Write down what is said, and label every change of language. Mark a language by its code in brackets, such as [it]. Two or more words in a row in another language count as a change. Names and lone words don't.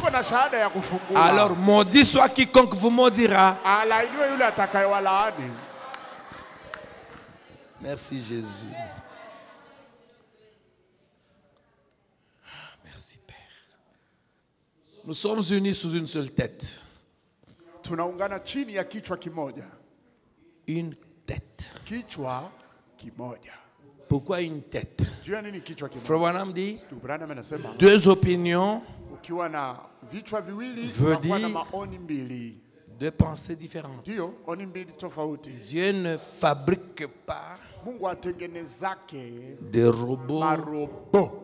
[fr] Alors maudit soit quiconque vous maudira. Merci Jésus. Merci Père. Nous sommes unis sous une seule tête. [sw] Tunaungana chini ya kichwa kimoja. [fr] Une tête. [sw] Kichwa kimoja. [fr] Pourquoi une tête? Frère Branham dit, deux opinions veut dire deux pensées différentes. Dieu ne fabrique pas de robots.